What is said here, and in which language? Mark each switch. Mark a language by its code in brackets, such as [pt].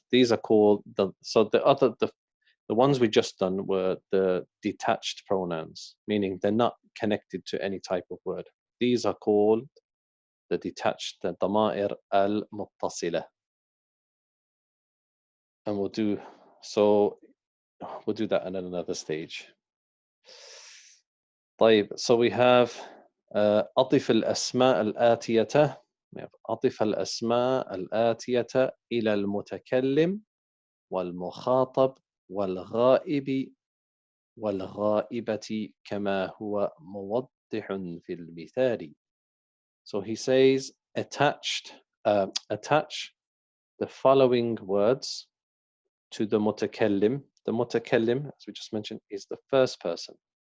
[en] These are called the ones we just done were the detached pronouns, meaning they're not connected to any type of word. These are called the detached, the dama'ir al-muttasila. And we'll do that at another stage. [ar] طيب, [en] so we have [ar] أضف الأسماء الآتية. [en] We have [ar] أضف الأسماء الآتية إلى المتكلم والمخاطب والغائب والغائبة كما هو موضح في المثال. [en] So he says attach the following words to the mutakallim. The mutakallim, as we just mentioned, is the first person.